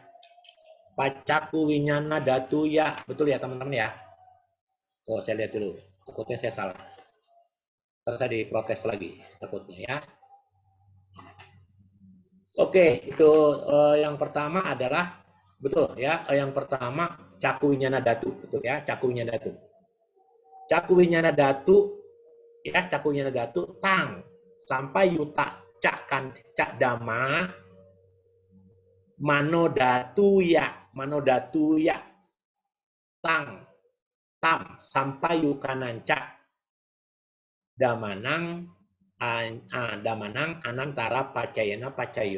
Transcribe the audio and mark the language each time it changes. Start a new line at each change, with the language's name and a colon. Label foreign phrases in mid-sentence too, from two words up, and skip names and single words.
Pali: Pacaku Winyana Datu
Indonesian: ya. Betul ya, teman-teman ya. Oh, saya lihat dulu. Takutnya saya salah. Terus saya diprotes lagi. Takutnya ya. Oke, itu yang pertama adalah betul ya. Yang pertama
Pali: Caku Winyana Datu,
Indonesian: betul ya.
Pali: Caku Winyana Datu. Caku Winyana Datu ya, Caku Winyana Datu Tang sampai Yuta Cak Dama Mano Datu ya Tang Tam sampai Yukananca Damanang Anantara Pacayana Pacayo.